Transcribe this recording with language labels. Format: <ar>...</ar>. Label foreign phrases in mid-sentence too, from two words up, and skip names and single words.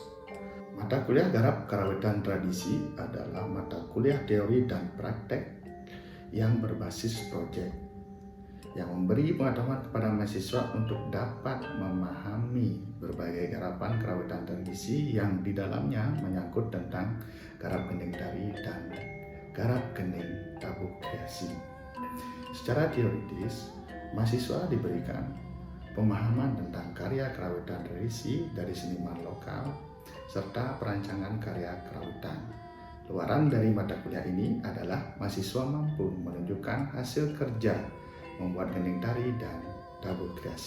<id>Mata kuliah Garap Kerawitan Tradisi adalah mata kuliah teori dan praktek yang berbasis proyek, yang memberi pengetahuan kepada mahasiswa untuk dapat memahami berbagai garapan kerawitan tradisi yang di dalamnya menyangkut tentang garap gending tari dan garap gending tabuh kreasi. Secara teoritis, mahasiswa diberikan pemahaman tentang karya kerawitan tradisi dari seniman lokal serta perancangan karya kerawitan. Luaran dari mata kuliah ini adalah mahasiswa mampu menunjukkan hasil kerja membuat gending tari dan tabuh kreasi.</id>